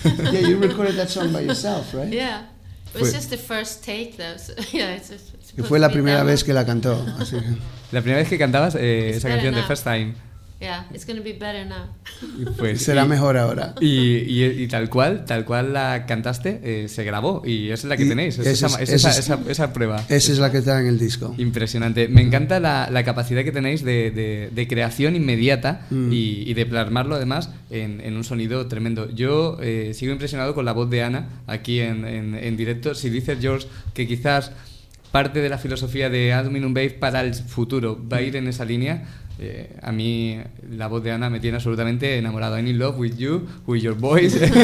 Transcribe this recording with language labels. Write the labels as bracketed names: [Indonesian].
[English] Yeah, you recorded that song by yourself, right? Yeah, it was just the first take, though. So, yeah, [Spanish] Que fue la primera vez que la cantó. Así. La primera vez que cantabas esa canción, [English] the first time. Yeah, it's gonna be better now. [Spanish] Pues, será y, mejor ahora. Y tal cual la cantaste, se grabó y esa es la que tenéis. Esa prueba. Esa es la que está en el disco. Impresionante. Me encanta la capacidad que tenéis de creación inmediata y de plasmarlo además en un sonido tremendo. Yo sigo impresionado con la voz de Ana aquí en directo. Si dices, George, que quizás parte de la filosofía de Aluminum Babe para el futuro va a ir en esa línea. A mí la voz de Ana me tiene absolutamente enamorado. [English] I'm in love with you, with your voice.